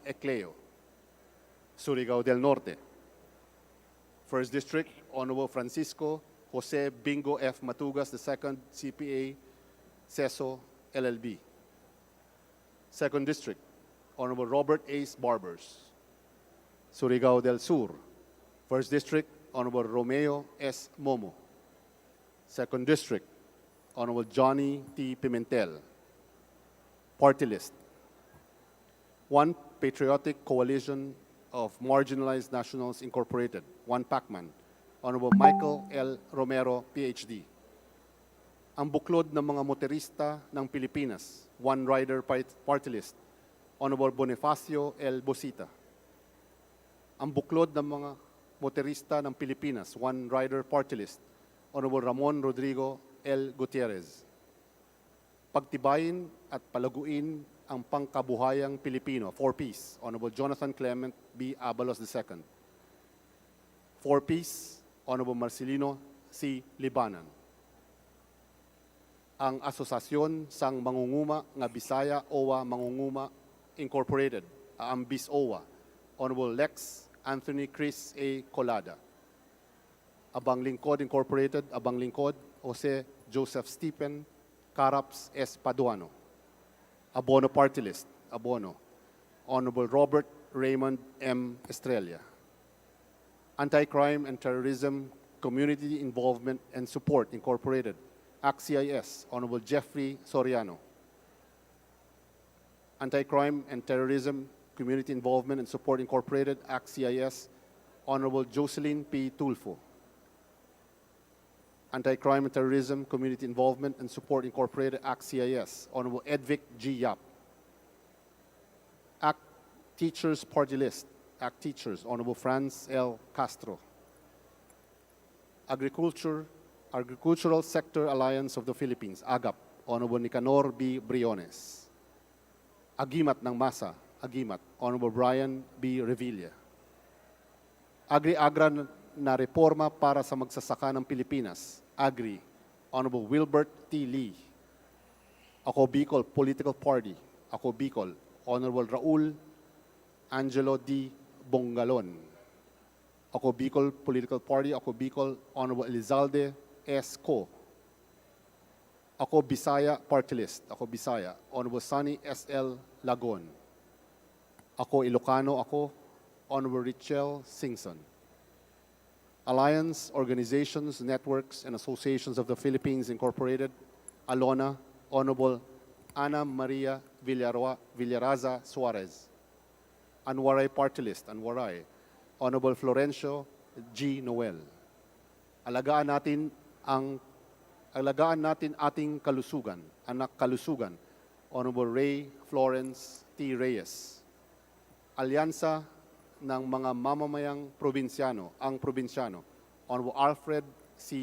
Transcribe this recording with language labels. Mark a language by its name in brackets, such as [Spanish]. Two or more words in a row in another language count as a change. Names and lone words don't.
[English] Ecleo, Surigao del Norte. First District, Honorable Francisco Jose Bingo F. Matugas II, CPA, CESO, LLB. Second District, Honorable Robert Ace Barbers, Surigao del Sur. First District, Honorable Romeo S. Momo. Second District, Honorable Johnny T. Pimentel. Party list. One Patriotic Coalition of Marginalized Nationals Incorporated, one Pacman, Honorable Michael L. Romero, PhD. Ang buklod ng mga motorista ng Pilipinas, one rider party list, Honorable Bonifacio L. Bosita. Ang buklod ng mga motorista ng Pilipinas, one rider party list, Honorable Ramon Rodrigo L. Gutierrez. Pagtibayin at palaguin ang pangkabuhayang Pilipino, 4Ps, Honorable Jonathan Clement B. Abalos II. 4Ps, Honorable Marcelino C. Libanan. Ang Asosasyon sang Mangunguma nga Bisaya OWA Mangunguma Incorporated, ang BIS-OWA, Honorable Lex Anthony Chris A. Colada. Abang Lingkod Incorporated, Abang Lingkod, Jose Joseph Stephen Caraps S. Paduano. Abono Party List, Abono, Honorable Robert Raymond M. Estrella. Anti-Crime and Terrorism Community Involvement and Support Incorporated, ACT-CIS, Honorable Jeffrey Soriano. Anti-Crime and Terrorism Community Involvement and Support Incorporated, ACT-CIS, Honorable Jocelyn P. Tulfo. Anti-Crime and Terrorism, Community Involvement and Support Incorporated, ACT CIS, Honorable Edvic G. Yap. ACT Teachers Party List, ACT Teachers, Honorable Franz L. Castro. Agricultural Sector Alliance of the Philippines, AGAP, Honorable Nicanor B. Briones. Agimat ng Masa, Agimat, Honorable Brian B. Revilla. Agri-Agra na reforma para sa magsasaka ng Pilipinas, Agri, Honorable Wilbert T. Lee. Ako Bicol Political Party, Ako Bicol, Honorable Raul Angelo D. Bongalon. Ako Bicol Political Party, Ako Bicol, Honorable Elizalde S. Co. Ako Bisaya Party List, Ako Bisaya, Honorable Sunny S. L. Lagon. Ako Ilocano, Ako, Honorable Richel Singson. Alliance, Organizations, Networks, and Associations of the Philippines Incorporated, Alona, Honorable Ana Maria Villaraza Suarez. Anwaray Party List, Anwaray, Honorable Florencio G. Noel. Alagaan natin ating kalusugan, anak kalusugan, Honorable Ray Florence T. Reyes. Alyansa ng mga mamamayang probinsyano, ang probinsyano, Honorable Alfred C.